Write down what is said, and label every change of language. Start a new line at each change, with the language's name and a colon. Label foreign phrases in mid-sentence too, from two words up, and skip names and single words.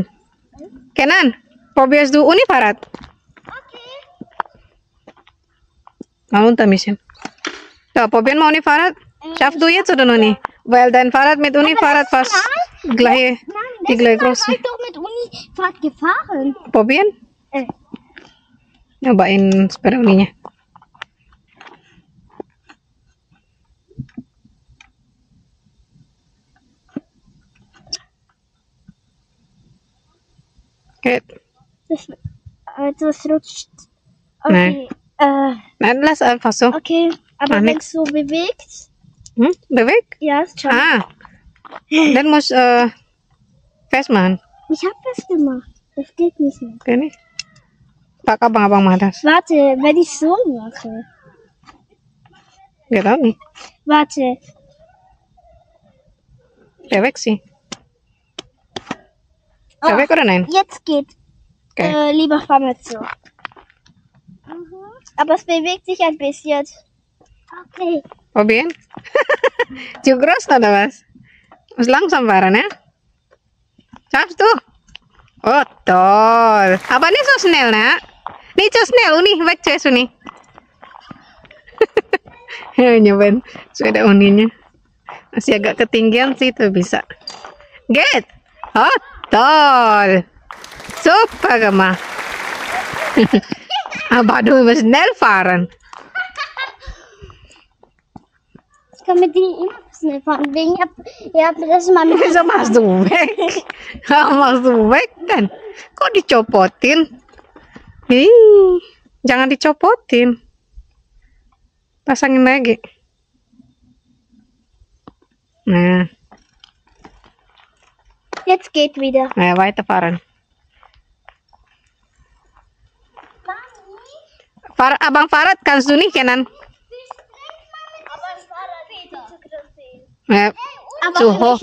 German: Kenan, probierst du ohne Fahrrad? Okay. Mal runter ein bisschen. So, probieren wir ohne Fahrrad. Schaffst du jetzt oder noch nicht? Weil dein Fahrrad mit Uni-Fahrrad fast gleich, die gleich groß sind. Ich doch mit Uni-Fahrt gefahren. Probieren?
Indonesian: Nyobain sepeda uninya.
German: Okay. Das rutscht. Okay. Nein, lass einfach so. Okay, aber wenn es so bewegt. Bewegt? Ja, ist schon. Dann muss festmachen. Ich habe festgemacht. Das geht nicht mehr. Geht nicht?
Indonesian: Pak abang-abang mah das.
German: Warte, wenn ich so mache. Geht auch nicht. Warte. Bewegt sie. Bewegt oder nein? Jetzt geht. Okay. Lieber fahr mal so. Aber es bewegt sich ein bisschen. Okay. Probieren? Zu groß oder was? Muss langsam fahren, ya? Schaffst du? Oh, toll. Aber nicht so schnell, nak. Nicht so schnell, Uni. Weg zuerst, Uni.
Indonesian: Nyobain sepeda uninya. Masih agak ketinggian sih, tuh bisa. Get.
German: Oh, toll. Super gemacht. Aber du musst schnell fahren. Ich kann mit denen immer schnell fahren. Wegen ihr habt das mal mit. Wieso machst du weg? Machst du weg kan?
Indonesian: Kok dicopotin? Jangan dicopotin. Pasangin lagi. Nah.
German: Jetzt geht wieder. Nah, weiterfahren. Abang Farad, kannst du nicht kennen? Ja, Aber zu hoch.